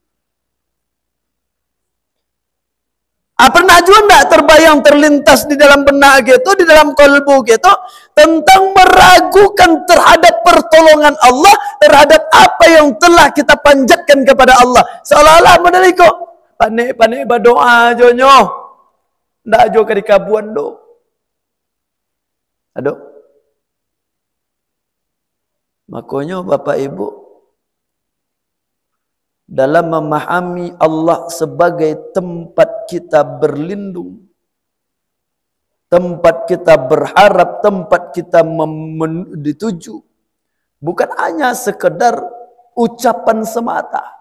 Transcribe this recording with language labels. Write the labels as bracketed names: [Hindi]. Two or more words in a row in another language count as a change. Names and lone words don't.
[Indonesian] Pernah juga enggak terbayang terlintas di dalam benak gitu, di dalam kalbu gitu, tentang meragukan terhadap pertolongan Allah, terhadap apa yang telah kita panjatkan kepada Allah. [Minangkabau] Seolah-olah model itu, panik-panik berdoa jonyo, ndak jo ke dikabuan do. [Indonesian] Aduh. Makanya Bapak Ibu, dalam memahami Allah sebagai tempat kita berlindung, tempat kita berharap, tempat kita dituju, bukan hanya sekedar ucapan semata.